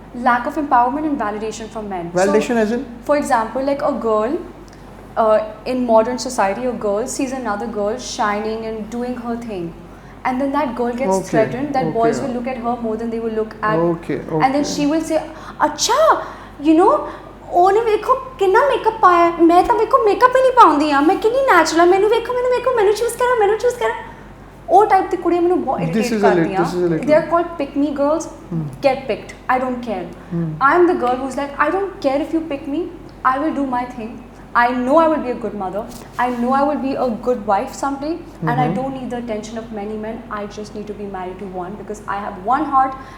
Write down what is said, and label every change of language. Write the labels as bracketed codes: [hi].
[en] Lack of empowerment and validation from men. Validation as in? For example, like a girl in modern society, a girl sees another girl shining and doing her thing. And then that girl gets threatened that boys will look at her more than they will look at. And then she will say, Acha, [pa] ਉਹਨੇ ਵੇਖੋ ਕਿੰਨਾ makeup ਪਾਇਆ, ਮੈਂ ਤਾਂ ਵੇਖੋ makeup ਹੀ ਨਹੀਂ ਪਾਉਂਦੀ ਆ, ਮੈਂ ਕਿੰਨੀ ਨੈਚੁਰਲ ਆ, ਮੈਨੂੰ ਵੇਖੋ ਮੈਨੂੰ ਚੂਜ਼ ਕਰੋ। ਉਹ ਟਾਈਪ ਦੀ ਕੁੜੀਆਂ ਮੈਨੂੰ ਬਹੁਤ ਇਰੀਟੇਟ ਕਰਦੀਆਂ। [en] They are called pick me girls. Get picked. I don't care. I am the girl who's like, I don't care if you pick me. I will do my thing. I know I will be a good mother. I know I will be a good wife someday. And I don't need the attention of many men. I just need to be married to one because I have one heart.